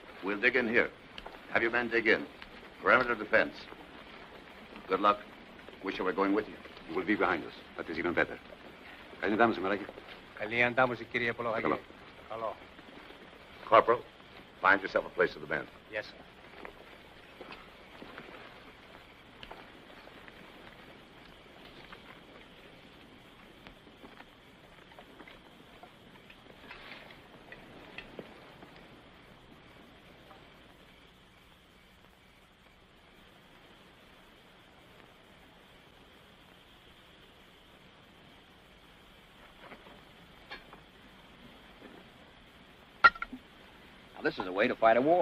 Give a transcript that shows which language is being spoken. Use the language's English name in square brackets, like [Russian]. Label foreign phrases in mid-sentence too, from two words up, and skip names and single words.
[English] We'll dig in here. Have your men dig in. Perimeter defense. Good luck. Wish I were going with you. You will be behind us. That is even better. [Greek] Καλή αντάμωση, Μαράκη. Καλή αντάμωση, κύριε Πολογάκη. Καλό. Καλό. [English] Corporal, find yourself a place to the band. Yes, sir. This is a way to fight a war.